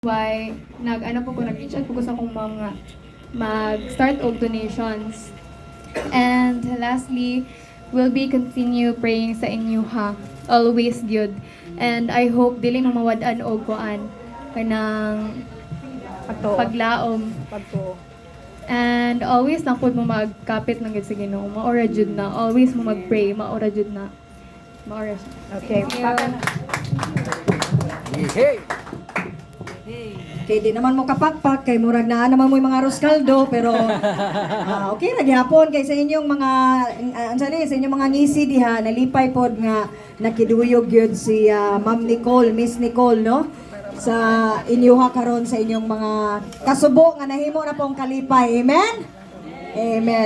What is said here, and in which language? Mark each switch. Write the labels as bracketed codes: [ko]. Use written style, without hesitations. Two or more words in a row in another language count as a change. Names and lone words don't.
[ceb] Why nag-ano po ko, nag-reach out po ko sa akong mga mag-start og donations. [en] And lastly, we'll be continue praying [ceb] sa inyo ha. [en] Always good. And I hope [ceb] dili mo mawad-an og kuan kanang paglaom. And always lang po mo magkapit ng gid sa Ginoo. Maora jud na. Always mo mag-pray. Maora jud na. Maora jud. [en] Okay. Thank you. Hey! [ceb] Okay, di naman mo kapakpak kay murag na naman mo yung mga arroz caldo pero okay ra gyapon kay sa inyong mga sa inyong mga ngisi diha nalipay pod nga nakiduyog gyud si Ma'am Nicole, Miss Nicole no sa inyuha karon sa inyong mga kasubo nga nahimo na pong kalipay. Amen. Amen.